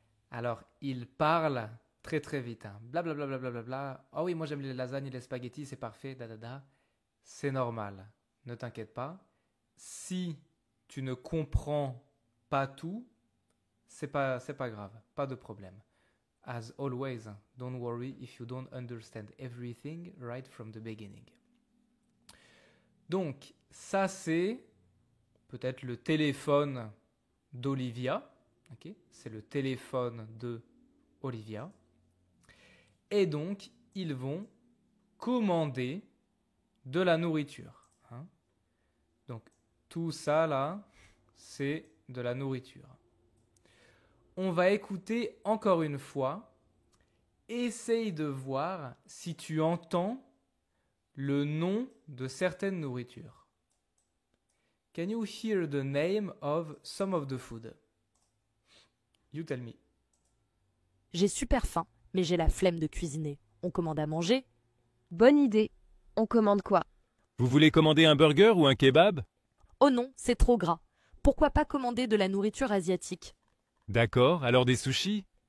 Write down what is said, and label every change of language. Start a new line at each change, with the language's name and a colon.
French: Alors, il parle très très vite. Hein. Bla bla bla bla bla bla bla. Ah oui, moi j'aime les lasagnes et les spaghettis, c'est parfait. Da da da. C'est normal. Ne t'inquiète pas. Si tu ne comprends pas tout, c'est pas grave. Pas de problème.
English: As always, don't worry if you don't understand everything right from the beginning.
French: Donc, ça c'est peut-être le téléphone d'Olivia. Okay? C'est le téléphone de Olivia. Et donc, ils vont commander de la nourriture. Hein? Donc, tout ça là, c'est de la nourriture. On va écouter encore une fois. Essaye de voir si tu entends le nom de certaines nourritures.
English: Can you hear the name of some of the food? You tell me.
French: J'ai super faim, mais j'ai la flemme de cuisiner. On commande à manger? Bonne idée. On commande quoi? Vous voulez commander un burger ou un kebab? Oh non, c'est trop gras. Pourquoi pas commander de la nourriture asiatique? D'accord, alors des sushis?